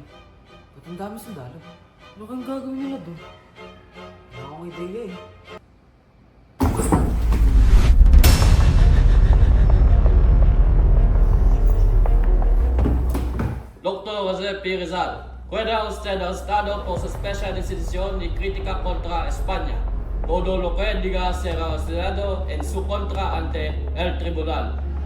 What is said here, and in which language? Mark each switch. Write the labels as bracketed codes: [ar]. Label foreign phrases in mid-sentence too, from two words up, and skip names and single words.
[tl] Ba't ang dami sundalo? Ano kayong gagawin nila doon? Wala akong ideya eh. [es] Dr. José P. Rizal, queda usted arrestado por sospecha de sedición y crítica contra España, todo lo que diga será estudiado en su contra ante el tribunal.